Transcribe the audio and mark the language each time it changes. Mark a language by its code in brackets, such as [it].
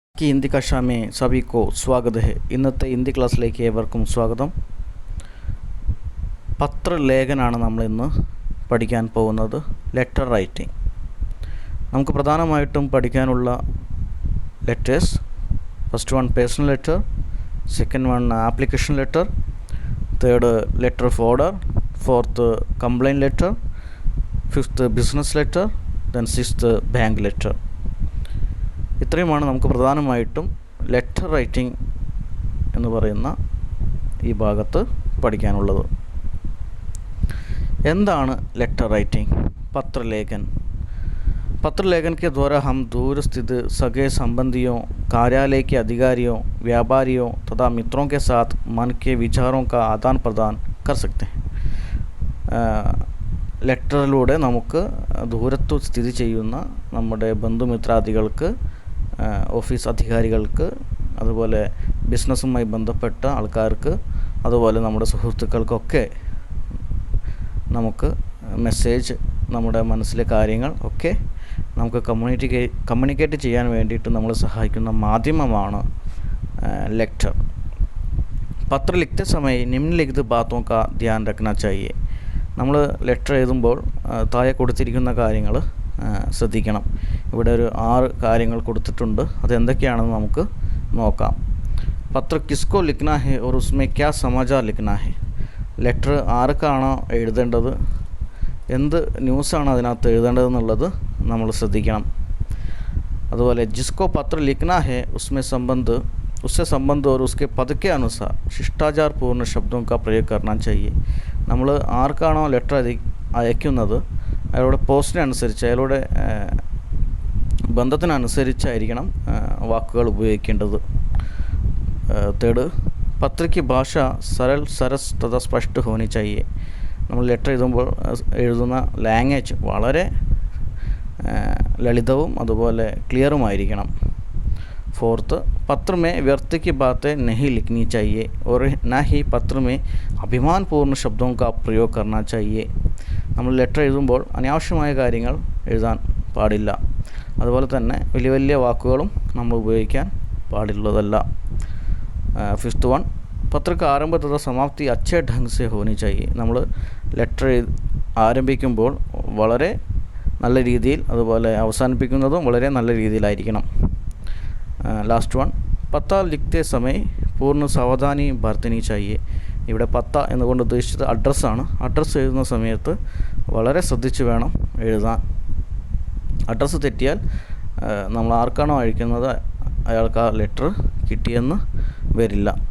[hi] की हिंदी कक्षा में सभी को स्वागत है. [ml] ഇന്നത്തെ ഹിന്ദി ക്ലാസ്സിലേക്ക് ഏവർക്കും സ്വാഗതം. പത്രലേഖനാണ് നമ്മൾ ഇന്ന് പഠിക്കാൻ പോകുന്നത്. Letter writing. നമുക്ക് പ്രധാനമായിട്ടും പഠിക്കാനുള്ള [en] Letters, first one personal letter, second one application letter, third letter of order, fourth complaint letter, fifth business letter, then sixth bank letter. [ml] ഇത്രയുമാണ് നമുക്ക് പ്രധാനമായിട്ടും ലെറ്റർ റൈറ്റിംഗ് എന്ന് പറയുന്ന ഈ ഭാഗത്ത് പഠിക്കാനുള്ളത്. എന്താണ് ലെറ്റർ റൈറ്റിംഗ്? പത്രലേഖൻ. [hi] पत्रलेखन के द्वारा हम दूर स्थित सगे संबंधियों, कार्यालय के अधिकारियों, व्यापारियों तथा मित्रों के साथ मन के विचारों का आदान प्रदान कर सकते हैं. [ml] ലെറ്ററിലൂടെ നമുക്ക് ദൂരത്തു സ്ഥിതി ചെയ്യുന്ന നമ്മുടെ ബന്ധുമിത്രാദികൾക്ക്, ഓഫീസ് അധികാരികൾക്ക്, അതുപോലെ ബിസിനസ്സുമായി ബന്ധപ്പെട്ട ആൾക്കാർക്ക്, അതുപോലെ നമ്മുടെ സുഹൃത്തുക്കൾക്കൊക്കെ നമുക്ക് മെസ്സേജ്, നമ്മുടെ മനസ്സിലെ കാര്യങ്ങൾ ഒക്കെ നമുക്ക് കമ്മ്യൂണിക്കേറ്റ് ചെയ്യാൻ വേണ്ടിയിട്ട് നമ്മൾ സഹായിക്കുന്ന മാധ്യമമാണ് ലെറ്റർ. [hi] പത്ര ലിഖते समय निम्नलिखित बातों का ध्यान रखना चाहिए. [ml] നമ്മൾ ലെറ്റർ എഴുതുമ്പോൾ താഴെ കൊടുത്തിരിക്കുന്ന കാര്യങ്ങൾ ശ്രദ്ധിക്കണം. ഇവിടെ ഒരു 6 കാര്യങ്ങൾ കൊടുത്തിട്ടുണ്ട്. അതെന്തൊക്കെയാണെന്ന് നമുക്ക് നോക്കാം. [hi] പത്ര കിസ്കോ ലിഖ്നാ ഹെ [ml] ഓർ ഉസ്മേ ക്യാ സമാചാർ ലിഖ്നാ ഹെ. ലെറ്റർ ആർക്കാണോ എഴുതേണ്ടത്, എന്ത് ന്യൂസാണ് അതിനകത്ത് എഴുതേണ്ടതെന്നുള്ളത് നമ്മൾ ശ്രദ്ധിക്കണം. [hi] അതുപോലെ ജിസ്കോ പത്ര ലിഖ്നാ ഹെ ഉസ്മേ സംബന്ധ് उससे संबंध और उसके पद के अनुसार शिष्टाचार पूर्ण शब्दों का प्रयोग करना चाहिए. [ml] നമ്മൾ ആർക്കാണോ ലെറ്റർ അയക്കുന്നത് അയാളുടെ പോസ്റ്റിനനുസരിച്ച്, അയാളുടെ ബന്ധത്തിനനുസരിച്ചായിരിക്കണം വാക്കുകൾ ഉപയോഗിക്കേണ്ടത്. [hi] തേർഡ്, പത്ര की ഭാഷ सरल सरस तथा स्पष्ट होनी चाहिए. [ml] നമ്മൾ ലെറ്റർ എഴുതുന്ന ലാംഗ്വേജ് വളരെ ലളിതവും അതുപോലെ ക്ലിയറുമായിരിക്കണം. [hi] फोर्थ, पत्र में व्यर्थ की बातें नहीं लिखनी चाहिए और न ही पत्र में അഭിമാനപൂർണ്ണ ശബ്ദോं का प्रयोग करना चाहिए. [ml] നമ്മൾ ലെറ്റർ എഴുതുമ്പോൾ അനാവശ്യമായ കാര്യങ്ങൾ എഴുതാൻ പാടില്ല. അതുപോലെ തന്നെ വലിയ വലിയ വാക്കുകളും നമ്മൾ ഉപയോഗിക്കാൻ പാടുള്ളതല്ല. [hi] ഫിഫ്ത്ത് വൺ, പത്ര का आरंभ तथा समाप्ति अच्छे ढंग से होनी चाहिए. [ml] നമ്മൾ ലെറ്റർ ആരംഭിക്കുമ്പോൾ വളരെ നല്ല രീതിയിൽ, അതുപോലെ അവസാനിപ്പിക്കുന്നതും വളരെ നല്ല രീതിയിലായിരിക്കണം. [hi] लास्ट वन, पता लिखते समय पूर्ण सावधानी बरतनी चाहिए. [ml] ഇവിടെ പത്ത എന്നുകൊണ്ട് ഉദ്ദേശിച്ചത് അഡ്രസ്സാണ്. അഡ്രസ്സ് എഴുതുന്ന സമയത്ത് വളരെ ശ്രദ്ധിച്ച് വേണം എഴുതാൻ. അഡ്രസ്സ് തെറ്റിയാൽ നമ്മൾ ആർക്കാണോ അയക്കുന്നത് അയാൾക്ക് ആ ലെറ്റർ കിട്ടിയെന്ന് വരില്ല.